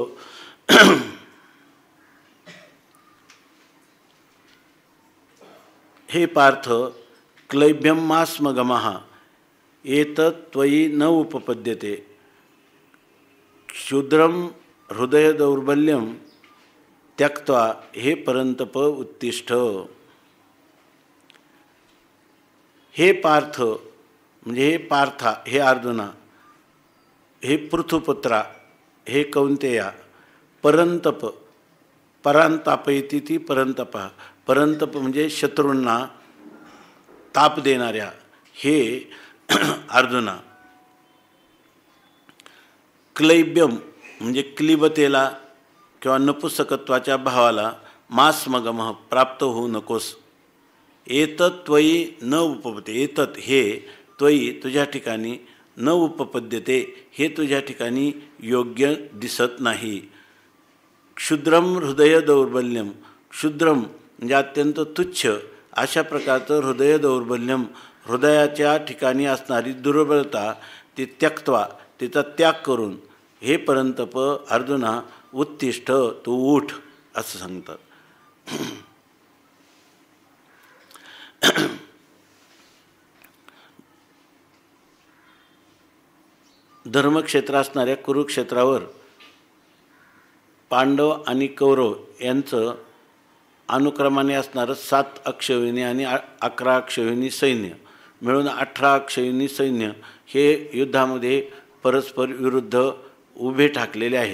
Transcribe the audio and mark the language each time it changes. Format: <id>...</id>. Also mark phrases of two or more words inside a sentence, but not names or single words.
<sa>हे पार्थ, क्लैब्यम मास्मगमः एतत् त्वयि न उपपद्यते। क्षुद्रम हृदय दौर्बल्यम त्यक्त्वा हे परंतप उत्तिष्ठ।</sa> <mr>हे पार्थ म्हणजे हे पार्था, हे अर्जुना, हे पृथुपुत्रा, हे कौंतेया, परंतप,</mr> <sa>परांतापयती ती परंतप,</sa> <mr>परंतप म्हणजे शत्रूंना ताप देणाऱ्या, हे अर्जुना। क्लैब्यम म्हणजे क्लिबतेला किंवा नपुसकत्वाच्या भावाला मास्मगमः प्राप्त होऊ नकोस।</mr> <sa>एतत् त्वयि न उपपद्यते,</sa> <mr>एतत् हे त्वयि तुझ्या ठिकाणी</mr> <sa>न उपपद्यते,</sa> <mr>हे तुझ्या ठिकाणी योग्य दिसत नाही।</mr> <sa>क्षुद्रम हृदय दौर्बल्यम,</sa> <mr>क्षुद्रम म्हणजे अत्यंत तुच्छ अशा प्रकारचं</mr> <sa>हृदय दौर्बल्यम,</sa> <mr>हृदयाच्या ठिकाणी असणारी दुर्बलता ती त्यक्त्वा, तिचा त्याग करून, हे परंतप अर्जुना उत्तिष्ठ, तू उठ असं सांगतात। धर्मक्षेत्र असणाऱ्या कुरुक्षेत्रावर पांडव आणि कौरव यांचं अनुक्रमाने असणारं 7 अक्षौहिणी आणि 11 अक्षौहिणी सैन्य मिळून 18 अक्षौहिणी सैन्य हे युद्धामध्ये परस्पर विरुद्ध उभे ठाकलेले आहेत।</mr>